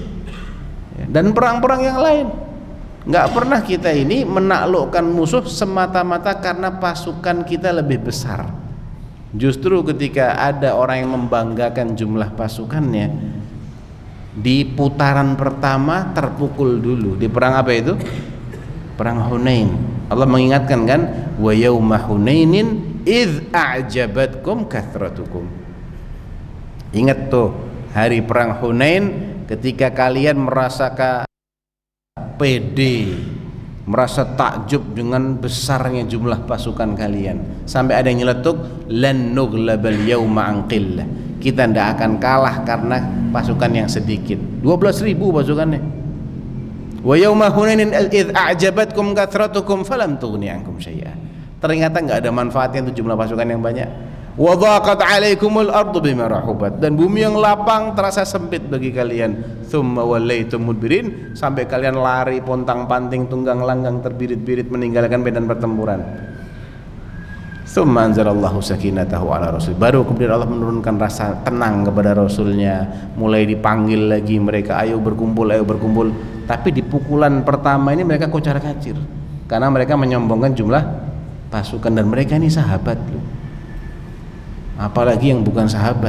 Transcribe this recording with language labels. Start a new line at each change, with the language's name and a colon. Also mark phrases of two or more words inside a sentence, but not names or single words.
Indonesian: Dan perang-perang yang lain, nggak pernah kita ini menaklukkan musuh semata-mata karena pasukan kita lebih besar. Justru ketika ada orang yang membanggakan jumlah pasukannya, di putaran pertama terpukul dulu. Di perang apa itu? Perang Hunain. Allah mengingatkan kan,
Arabic: ويوم حنين إذ أعجبتكم كثرتكم.
Indonesian: Ingat tuh hari perang Hunain, ketika kalian merasakan pede, merasa takjub dengan besarnya jumlah pasukan kalian, sampai ada yang nyeletuk,
Arabic: لن نغلب اليوم عن قلة,
Indonesian: kita tidak akan kalah karena pasukan yang sedikit. 12.000 pasukannya.
Arabic: ويوم حنين إذ أعجبتكم كثرتكم فلم تغن عنكم شيئا,
Indonesian: ternyata enggak ada manfaatnya untuk jumlah pasukan yang banyak.
Arabic: وضاقت عليكم الأرض بما رحبت,
Indonesian: dan bumi yang lapang terasa sempit bagi kalian.
Arabic: ثم وليتم مدبرين,
Indonesian: sampai kalian lari pontang-panting, tunggang langgang, terbirit-birit meninggalkan medan pertempuran.
Arabic: ثم أنزل الله سكينته على رسول,
Indonesian: baru kemudian Allah menurunkan rasa tenang kepada Rasulnya. Mulai dipanggil lagi mereka, ayo berkumpul, ayo berkumpul. Tapi di pukulan pertama ini mereka kocar-kacir karena mereka menyombongkan jumlah pasukan, dan mereka ini sahabat loh, apalagi yang bukan sahabat.